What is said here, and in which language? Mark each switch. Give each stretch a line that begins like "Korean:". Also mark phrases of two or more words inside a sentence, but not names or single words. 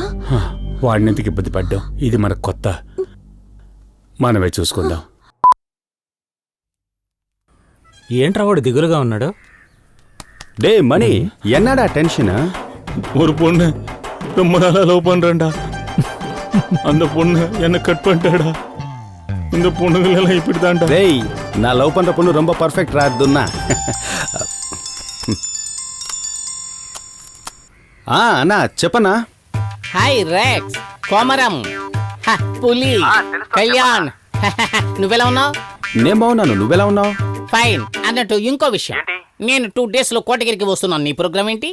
Telugu: వాడినందుకు ఇబ్బంది పడ్డాం. ఇది మనకు కొత్త. మనమే చూసుకుందాం. ఏంట్రా వాడు దిగులుగా ఉన్నాడు?
Tamil: டே மணி, என்னடா டென்ஷன்? ஒரு பொண்ணு ரொம்ப நாளா லவ் பண்றேன்டா. அந்த பொண்ணு என்ன கட் பண்ணிட்டாடா. இந்த பொண்ணுகள் எல்லாம் இப்படிதான்டா. டேய், நான் லவ் பண்ற பொண்ணு ரொம்ப பர்ஃபெக்ட் ரா துன்னா.
Telugu: అన్నా చెప్పనా? హాయ్ రెక్స్, కోమరం, పులి, కళ్యాణ్. నువ్వెలా ఉన్నావు? నేను బాగున్నాను. నువ్వెలా ఉన్నావు? ఫైన్. అన్నట్టు ఇంకో విషయం, నేను 2 days లో కోటగిరికి వస్తున్నాను. నీ ప్రోగ్రామ్ ఏంటి?